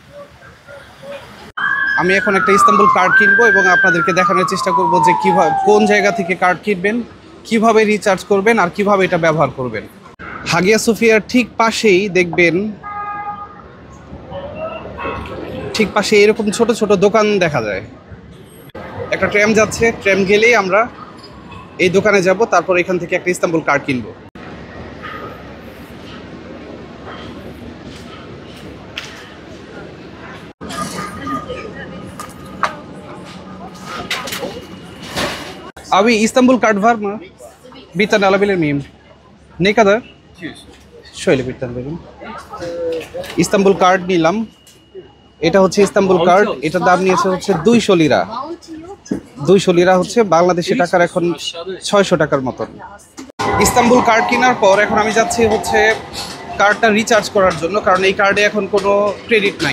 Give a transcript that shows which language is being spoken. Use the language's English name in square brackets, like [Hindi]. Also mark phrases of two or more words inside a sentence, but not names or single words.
[Bangla] আমি এখন একটা ইস্তানবুল কার্ড কিনবো এবং আপনাদেরকে দেখানোর চেষ্টা করব যে কীভাবে, কোন জায়গা থেকে কার্ড কিনবেন, কিভাবে রিচার্জ করবেন আর কিভাবে এটা ব্যবহার করবেন। হাগিয়া সোফিয়ার ঠিক পাশেই দেখবেন, ঠিক পাশে এরকম ছোট ছোট দোকান দেখা যায়। একটা ট্র্যাম যাচ্ছে, ট্র্যাম গেলেই আমরা এই দোকানে যাব, তারপর এখান থেকে একটা ইস্তানবুল কার্ড কিনবো। [Turkish] Abi İstanbul kart var mı? Bir tane alabilir miyim? Ne kadar? 200. Şöyle bir tane verin. [Bangla] ইস্তাম্বুল কার্ড নিলাম। এটা হচ্ছে ইস্তাম্বুল কার্ড। এটার দাম নিয়েছে হচ্ছে 200 লিরা। 200 লিরা হচ্ছে বাংলাদেশি টাকার এখন 600 টাকার মতন। ইস্তাম্বুল কার্ড কেনার পর এখন আমি যাচ্ছি হচ্ছে কার্ডটা রিচার্জ করার জন্য, কারণ এই কার্ডে এখন কোনো ক্রেডিট নাই।